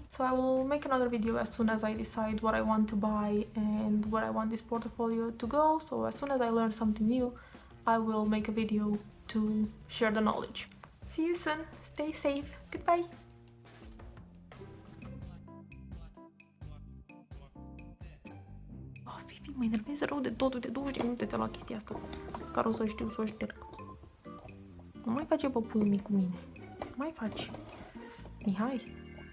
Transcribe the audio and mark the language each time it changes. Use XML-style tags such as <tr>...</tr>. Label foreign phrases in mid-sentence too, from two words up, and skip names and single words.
<en>So I will make another video as soon as I decide what I want to buy and where I want this portfolio to go. So as soon as I learn something new, I will make a video to share the knowledge. See you soon. Stay safe. Goodbye. Oh, Vivi,</en> <ro>mă enervezi rău de tot. Uite, 20 de minute ți-a luat chestia asta, care o să știu să o șterg. Nu mai face păpuiul mic cu mine. Mai faci. Mihai.</ro>